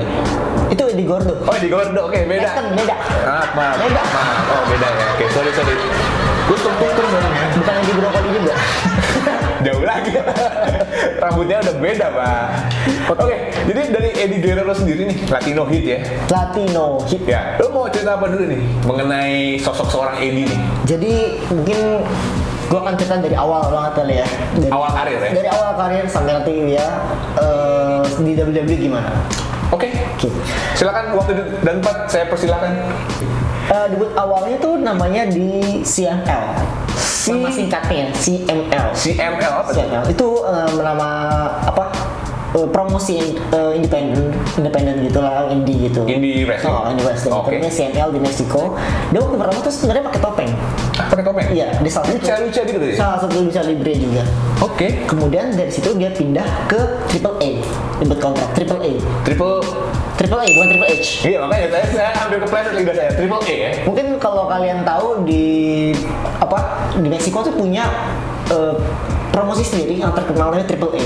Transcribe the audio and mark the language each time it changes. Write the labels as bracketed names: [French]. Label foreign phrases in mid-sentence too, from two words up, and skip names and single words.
[Indonesian] Itu Eddie Gordo. Oh, Eddie Gordo. Oke, beda. Beda. Maaf. Beda. Oh, beda ya. Oke, sorry. Gue tuker sekarang ya. Bukan Eddie Brokoli juga. Jauh lagi. Rambutnya udah beda, Pak. Oke, jadi dari Eddie Guerrero sendiri nih, [English] Latino hit ya. Latino hit. [Indonesian] Ya, lu mau cerita apa dulu nih mengenai sosok seorang Eddie nih? Jadi mungkin gue akan cerita dari awal banget kali ya. Awal karir ya? Dari awal karir sampai nanti ya di WWE gimana. Oke. Silakan waktu dan tempat saya persilakan. Debut awalnya tuh namanya di CML. Nama singkatnya CML. CML apa tuh? CML itu nama promosi independen gitulah, indie gitu. [English] Indie wrestling. Oh, indie wrestling. [Indonesian] Oke. Namanya CML di Meksiko. Dia waktu pertama tuh sebenarnya pakai topeng. Pakai topeng? Iya, di salah satu Lucha gitu ya? salah satu [Spanish] lucha libre [Indonesian] juga. Oke. Kemudian dari situ dia pindah ke Triple A, debut kontrak Triple A. Triple A bukan Triple H. Iya, makanya saya hampir kepleset lidah saya. Triple A ya. Mungkin kalau kalian tahu di Meksiko tuh punya promosi sendiri yang terkenal namanya Triple A.